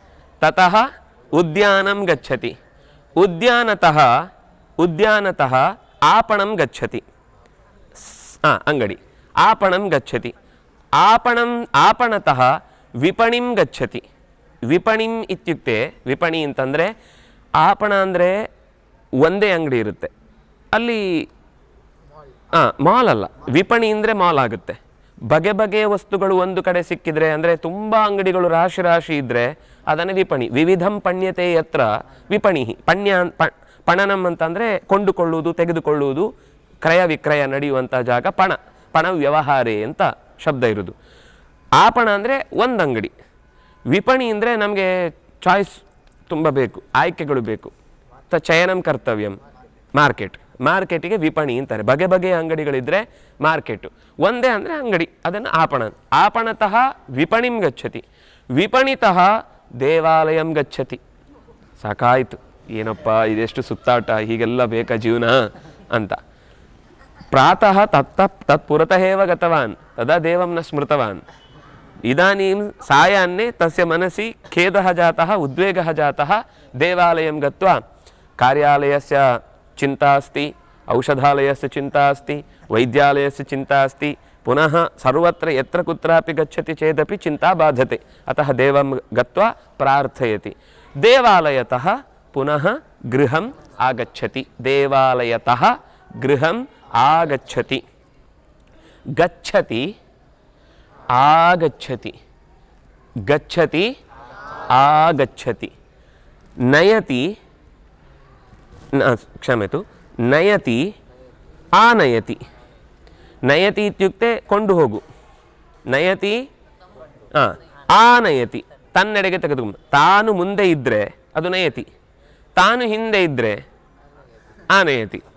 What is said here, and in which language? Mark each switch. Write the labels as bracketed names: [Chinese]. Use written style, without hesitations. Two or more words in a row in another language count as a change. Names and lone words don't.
[Sanskrit] उद्यानतः आपणं गच्छति अंगडी आपणं गच्छति आपणतः विपणिं गच्छति विपणिं इत्युक्ते विपणि [Kannada] ಅಂತಂದ್ರೆ आपण ಅಂದರೆ ಒಂದೇ ಅಂಗಡಿ ಇರುತ್ತೆ ಅಲ್ಲಿ ಮಾಲ್ ಅಲ್ಲ ವಿಪಣಿ ಅಂದರೆ ಮಾಲ್ ಆಗುತ್ತೆ ಬಗೆ ಬಗೆಯ ವಸ್ತುಗಳು ಒಂದು ಕಡೆ ಸಿಕ್ಕಿದ್ರೆ ಅಂದರೆ ತುಂಬ ಅಂಗಡಿಗಳು ರಾಶಿ ರಾಶಿ ಇದ್ದರೆ ಅದನ್ನೇ ವಿಪಣಿ [Sanskrit] ವಿವಿಧಂ ಪಣ್ಯತೆ ಯತ್ರ ವಿಪಣಿ [Kannada] ಪಣನಂ ಅಂತಂದರೆ ಕೊಂಡುಕೊಳ್ಳುವುದು ತೆಗೆದುಕೊಳ್ಳುವುದು ಕ್ರಯ ವಿಕ್ರಯ ನಡೆಯುವಂಥ ಜಾಗ [Sanskrit] ಪಣ ವ್ಯವಹಾರೇ [Kannada] ಅಂತ ಶಬ್ದ ಇರೋದು ಆಪಣ ಅಂದರೆ ಒಂದು ಅಂಗಡಿ ವಿಪಣಿ ಅಂದರೆ ನಮಗೆ ಚಾಯ್ಸ್ ತುಂಬ ಬೇಕು ಆಯ್ಕೆಗಳು ಬೇಕು [Sanskrit] ಚಯನಂ ಕರ್ತವ್ಯಂ [Kannada] ಮಾರ್ಕೆಟಿಗೆ ವಿಪಣಿ ಅಂತಾರೆ ಬಗೆ ಬಗೆಯ ಅಂಗಡಿಗಳಿದ್ರೆ ಮಾರ್ಕೆಟು ಒಂದೇ ಅಂದರೆ ಅಂಗಡಿ ಅದನ್ನು [Sanskrit] आपणतः ವಿಪಣಿಂ ಗಚ್ಚತಿ ವಿಪಣಿತಃ ದೇವಾಲಯಂ ಗಚ್ಚತಿ [Kannada] ಸಾಕಾಯಿತು ಏನಪ್ಪ ಇದೆಷ್ಟು ಸುತ್ತಾಟ ಹೀಗೆಲ್ಲ ಬೇಕಾ ಜೀವನ ಅಂತ [Sanskrit] ಪ್ರಾತಃ ತತ್ಪುರತಃ ಏವ ಗತವಾನ್ ತದಾ ದೇವಂ ನ ಸ್ಮೃತವಾನ್ इदानीं सायान्ने तस्य मनसि खेदः जातः उद्वेगः जातः देवालयं गत्वा कार्यालयस्य चिन्ता अस्ति औषधालयस्य चिन्ता अस्ति वैद्यालयस्य चिन्ता अस्ति पुनः सर्वत्र यत्र कुत्रापि गच्छति चेदपि चिन्ता बाधते अतः देवं गत्वा प्रार्थयति देवालयतः पुनः गृहम् आगच्छति देवालयतः ಗೃಹಂ ಆಗಚ್ಚತಿ. ಗಚ್ಚತಿ ಆಗಚ್ಚತಿ. ಗಚ್ಚತಿ ಆಗಚ್ಚತಿ. ನಯತಿ ಕ್ಷಮ್ಯತು ನಯತಿ ಆನಯತಿ. ನಯತಿ ಇತ್ಯುಕ್ತೆ [Kannada] ಕೊಂಡು ಹೋಗು. [Sanskrit] ನಯತಿ ಆನಯತಿ [Kannada] ತನ್ನೆಡೆಗೆ ತೆಗೆದುಕೊಂಡು. ತಾನು ಮುಂದೆ ಇದ್ದರೆ ಅದು ನಯತಿ, ತಾನು ಹಿಂದೆ ಇದ್ದರೆ ಆನಯತಿ.